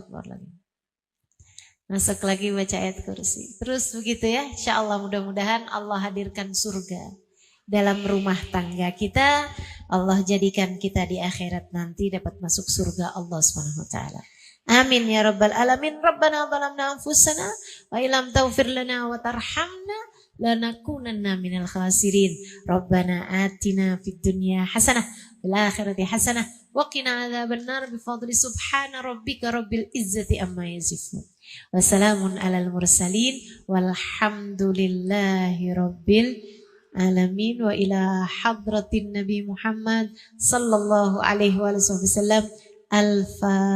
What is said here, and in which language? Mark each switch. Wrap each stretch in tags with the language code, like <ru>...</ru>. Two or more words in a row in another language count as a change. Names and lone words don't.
<id>Masuk lagi baca ayat kursi. Terus begitu ya.</id> <ar>إن شاء الله</ar> <id>mudah-mudahan Allah hadirkan surga dalam rumah tangga kita. Allah jadikan kita di akhirat nanti dapat masuk surga Allah SWT.</id> <ar>آمين يا رب العالمين. ربنا ظلمنا أنفسنا وإن لم تغفر لنا وترحمنا لنكونن من الخاسرين. ربنا آتنا في الدنيا حسنة والآخرة حسنة وقنا عذاب النار بفضل سبحان ربك رب العزة عما يصفون. والسلام على المرسلين والحمد لله رب العالمين وإلى حضرة النبي محمد صلى الله عليه وسلم.</ar>